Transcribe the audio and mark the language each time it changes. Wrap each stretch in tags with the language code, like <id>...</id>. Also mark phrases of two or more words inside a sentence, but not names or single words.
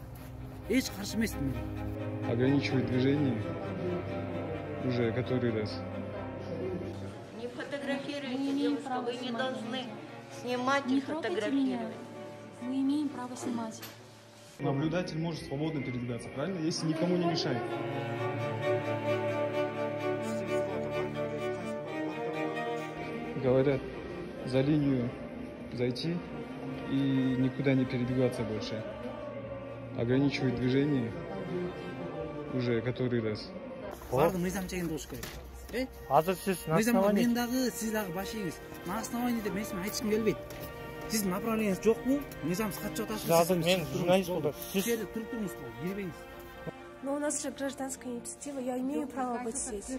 <ky>Эч каршы эмесмин.</ky> <ru>Ограничивать движение уже который раз. Не фотографируйте, девушка, вы не должны снимать и фотографировать. Мы имеем право снимать. Наблюдатель может свободно передвигаться, правильно? Если никому не мешает. Говорят, за линию зайти и никуда не передвигаться больше. Ограничивать движение уже который раз.</ru> <ky>Барды мыйзам чегинде болуш керек. Азыр сиз на</ky> <ru>основании.</ru> <ky>Мен дагы, сиз дагы башыңыз.</ky> <ru>На основании</ru> <ky>деп мен айтышым келбейт. Сиздин направлениеңиз жокпу? Мыйзамсыз катчып атасыз. Азыр мен журналист болдум. Сиз туруп туруңуз, кирбеңиз.</ky> <ru>Но у нас же гражданская инициатива, я имею право быть здесь.</ru>